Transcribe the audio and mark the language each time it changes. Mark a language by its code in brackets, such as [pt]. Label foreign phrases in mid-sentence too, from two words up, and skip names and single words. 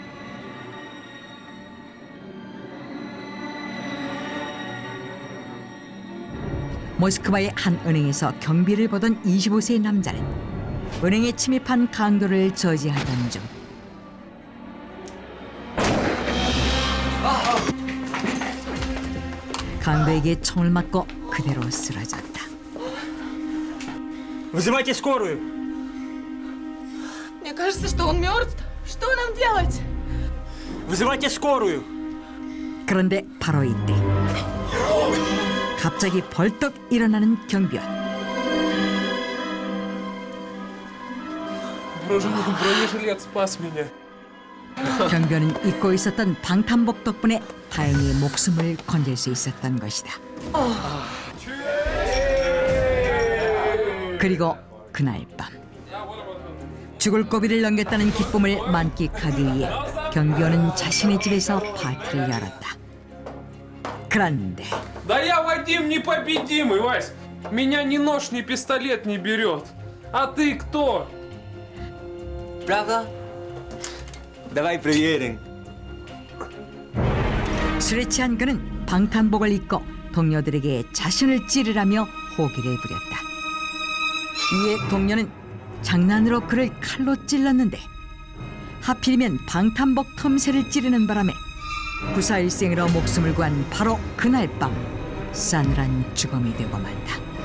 [ko] 모스크바의 한 은행에서 경비를 보던 25세 남자는 은행에 침입한 강도를 저지하던 중 강도에게 총을 맞고 그대로 쓰러졌다. [ru] Вызывайте скорую. Мне кажется, что он мертв. Что нам делать? Вызывайте скорую. [ko] 그런데 바로 이때 갑자기 벌떡 일어나는 경비원. [ru] Бронежилет спас меня. [ko] 경비원은 잊고 있었던 방탄복 덕분에 다행히 목숨을 건질 수 있었던 것이다. 그리고 그날 밤 죽을 고비를 넘겼다는 기쁨을 만끽하기 위해 경비원은 자신의 집에서 파티를 열었다. 그런데 [ru] Да я Вадим непобедимый, Вась. Меня ни нож, ни пистолет не берет. А ты кто? Правда? Давай проверим. [ko] 술에 취한 그는 방탄복을 입고 동료들에게 자신을 찌르라며 호기를 부렸다. 이에 동료는 장난으로 그를 칼로 찔렀는데 하필이면 방탄복 틈새를 찌르는 바람에 구사일생으로 목숨을 구한 바로 그날 밤 싸늘한 죽음이 되고 만다.